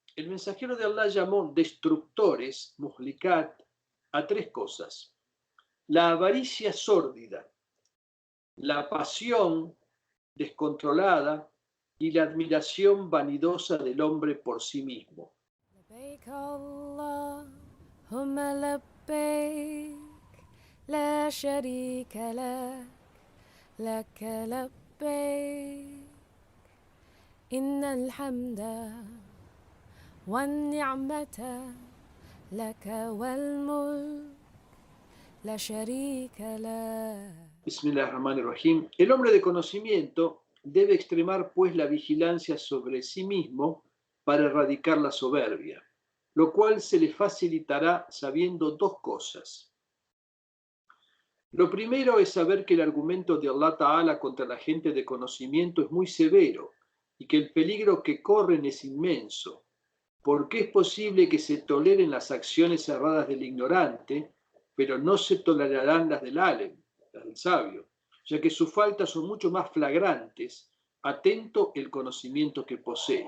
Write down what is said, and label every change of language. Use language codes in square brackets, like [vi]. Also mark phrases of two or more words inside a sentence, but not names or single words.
[es] el mensajero de Allah llamó destructores, muhlikat, a tres cosas: la avaricia sórdida, la pasión descontrolada y la admiración vanidosa del hombre por sí mismo. [ar] لبيك اللهم لبيك لا شريك لك لك لبيك إن الحمد والنعمة لك والملك لا شريك لك. بسم الله الرحمن الرحيم. [es] El hombre de conocimiento debe extremar pues la vigilancia sobre sí mismo para erradicar la soberbia, lo cual se le facilitará sabiendo dos cosas. Lo primero es saber que el argumento de Allah Ta'ala contra la gente de conocimiento es muy severo y que el peligro que corren es inmenso, porque es posible que se toleren las acciones erradas del ignorante, pero no se tolerarán las del alim, las del sabio, ya que sus faltas son mucho más flagrantes, atento el conocimiento que posee.